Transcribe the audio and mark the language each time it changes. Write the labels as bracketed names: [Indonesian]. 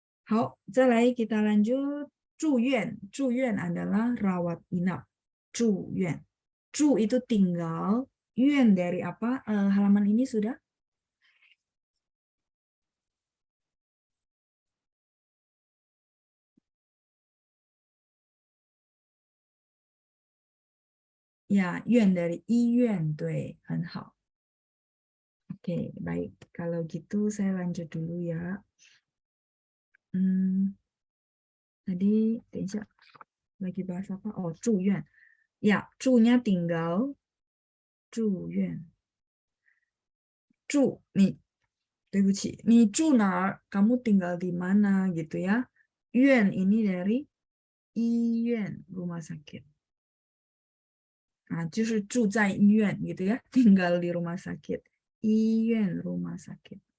[Chinese] 好，再来 [Indonesian] kita lanjut [Chinese] 住院。 [Indonesian] 住院 adalah rawat inap. [Chinese] 住院。 [Indonesian] 住 itu tinggal, yuan dari apa? Halaman ini sudah? Ya, yuan dari 医院， [Chinese] 对，很好。 [Indonesian] Oke, baik. Kalau gitu saya lanjut dulu ya. Tadi, [Chinese] 等一下, [Indonesian] lagi bahas apa? Oh, 住院.Ya, 住nya tinggal. 住院. [Chinese] 住, nih, 对不起, 你住哪儿? [Indonesian] Kamu tinggal di mana gitu ya. Yuan ini dari 医院, rumah sakit. Nah, [Chinese] 就是住在医院 [Indonesian] gitu ya, tinggal di rumah sakit. 医院 rumah sakit.